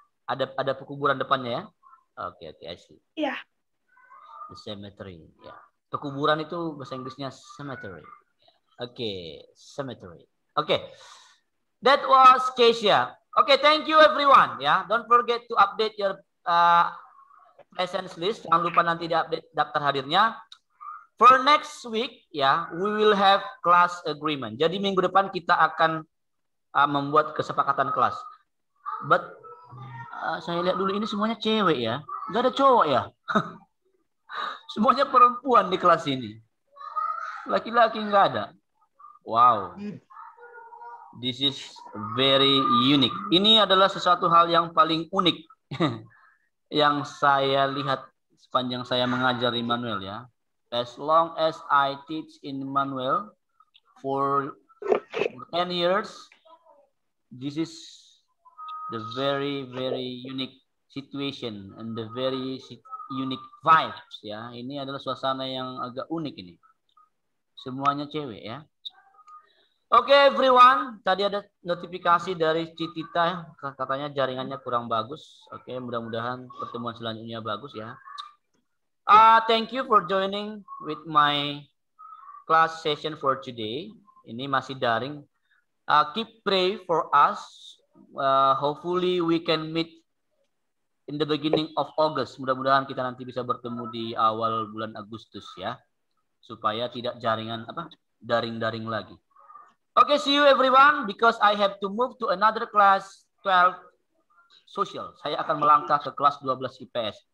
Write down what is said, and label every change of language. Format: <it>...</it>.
<id>Ada pekuburan depannya ya?</id> <en>Okay, I see. Yeah. The cemetery, ya. Yeah.</en> <id>Pekuburan itu bahasa Inggrisnya cemetery.</id> <en>Okay, cemetery. Okay, that was Keisha. Okay, thank you everyone. Ya, don't forget to update your presence list.</en> <id>Jangan lupa nanti diupdate daftar hadirnya.</id> <en>For next week, ya, we will have class agreement.</en> <id>Jadi minggu depan kita akan membuat kesepakatan kelas. But saya lihat dulu ini semuanya cewek ya, nggak ada cowok ya. Semuanya perempuan di kelas ini. Laki-laki nggak ada. Wow.</id> <en>This is very unique.</en> <id>Ini adalah sesuatu hal yang paling unik yang saya lihat sepanjang saya mengajar Immanuel ya.</id> <en>As long as I teach in Immanuel for 10 years, this is the very, very unique situation and the very unique vibes ya.</en> <id>Ini adalah suasana yang agak unik ini. Semuanya cewek ya. Oke everyone, tadi ada notifikasi dari Citita katanya jaringannya kurang bagus. Oke, mudah-mudahan pertemuan selanjutnya bagus ya.</id> <en>Thank you for joining with my class session for today.</en> <id>Ini masih daring.</id> <en>Keep pray for us. Hopefully we can meet in the beginning of August.</en> <id>Mudah-mudahan kita nanti bisa bertemu di awal bulan Agustus ya. Supaya tidak daring-daring lagi.</id> <en>Okay, see you everyone because I have to move to another class 12 social.</en> <id>Saya akan melangkah ke kelas 12 IPS.</id>